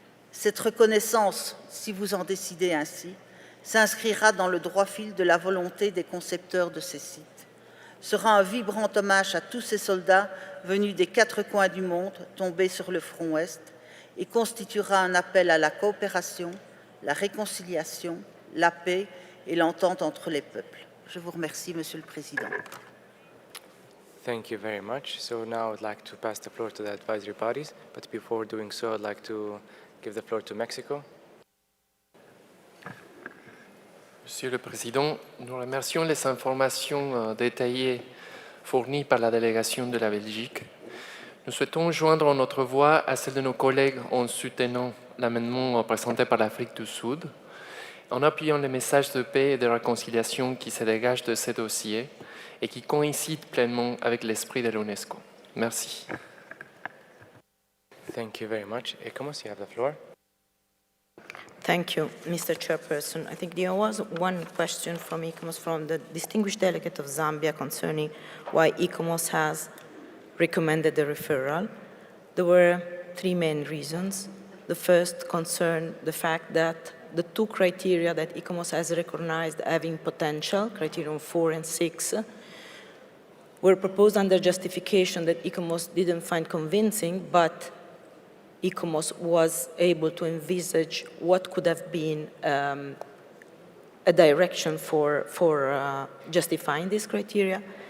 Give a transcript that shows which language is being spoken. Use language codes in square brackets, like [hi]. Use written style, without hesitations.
[fr] Cette reconnaissance, si vous en décidez ainsi, s'inscrira dans le droit fil de la volonté des concepteurs de ces sites, sera un vibrant hommage à tous ces soldats venus des 4 coins du monde tombés sur le front ouest et constituera un appel à la coopération, la réconciliation, la paix et l'entente entre les peuples. Je vous remercie, Monsieur le Président. [en] Thank you very much. So now I'd like to pass the floor to the advisory bodies, but before doing so, I'd like to give the floor to Mexico. [fr] Monsieur le Président, nous remercions les informations détaillées fournies par la délégation de la Belgique. Nous souhaitons joindre notre voix à celle de nos collègues en soutenant l'amendement présenté par l'Afrique du Sud, en appuyant les messages de paix et de réconciliation qui se dégagent de ces dossiers et qui coïncident pleinement avec l'esprit de l'UNESCO. Merci. [en] Thank you very much. Ecomos, you have the floor. Thank you, Mr. Chairperson. I think there was one question from ICOMOS from the distinguished delegate of Zambia concerning why ICOMOS has recommended the referral. There were 3 main reasons. The first concerned the fact that the 2 criteria that ICOMOS has recognized having potential, criterion 4 and 6, were proposed under justification that ICOMOS didn't find convincing, but ICOMOS was able to envisage what could have been a direction for justifying this criteria.